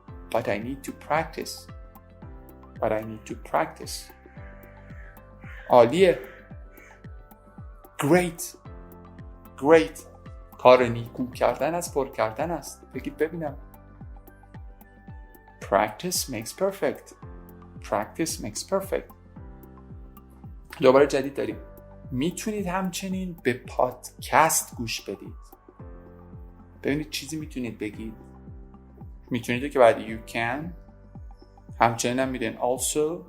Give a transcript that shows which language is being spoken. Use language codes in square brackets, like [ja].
[en] But I need to practice. But I need to practice. [fa] عالیه. [en] Great. Great. [fa] کار نیکو کردن از پر کردن است. بگید ببینم. [en] Practice makes perfect. Practice makes perfect. [fa] دوباره جدید داریم. میتونید همچنین به پادکست گوش بدید. ببینید چیزی میتونید بگید. میتونید که بعد [en] you can [fa] همچنین هم میدین also.